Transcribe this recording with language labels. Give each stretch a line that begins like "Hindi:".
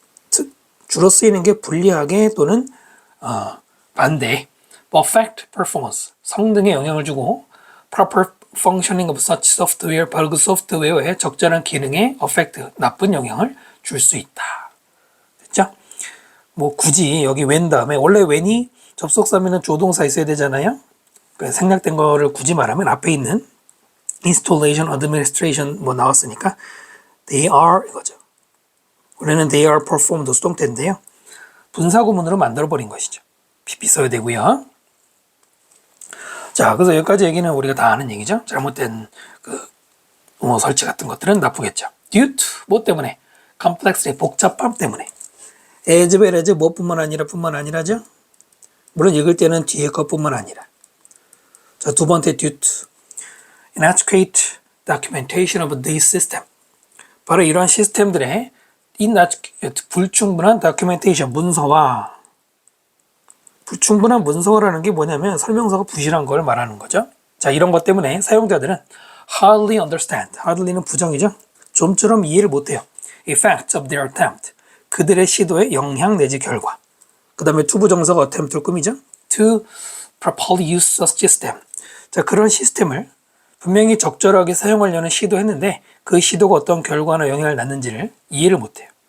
Korean: 즉 주로 쓰이는 게 불리하게 또는 반대,
English: affect performance,
Korean: 성능에 영향을 주고
English: proper functioning of such software,
Korean: 바로 그 소프트웨어의 적절한 기능에 affect, 나쁜 영향을 줄 수 있다. 됐죠? 뭐 굳이 여기 when 다음에, 원래 when이 접속사면은 조동사 있어야 되잖아요. 생략된 거를 굳이 말하면 앞에 있는 installation, administration 뭐 나왔으니까 they are 이거죠. 원래는 they are performed 수동태인데요. 분사구문으로 만들어버린 것이죠. PP 써야 되고요. 자, 그래서 여기까지 얘기는 우리가 다 아는 얘기죠. 잘못된 설치 같은 것들은 나쁘겠죠. due to 뭐 때문에? complexity, 복잡함 때문에. as well as 뭐뿐만 아니라죠. 물론 읽을 때는 뒤에 것뿐만 아니라. 자, 두 번째
English: due to inadequate documentation of this system.
Korean: 바로 이러한 시스템들의 불충분한 documentation, 문서화. 불충분한 문서화라는 게 뭐냐면 설명서가 부실한 걸 말하는 거죠. 자, 이런 것 때문에 사용자들은
English: hardly understand,
Korean: hardly는 부정이죠. 좀처럼 이해를 못해요.
English: effects of their attempt,
Korean: 그들의 시도의 영향 내지 결과. 그 다음에 to 부정사가 attempt를 꾸미죠.
English: to properly use such system.
Korean: 자, 그런 시스템을 분명히 적절하게 사용하려는 시도했는데 그 시도가 어떤 결과나 영향을 낳는지를 이해를 못해요.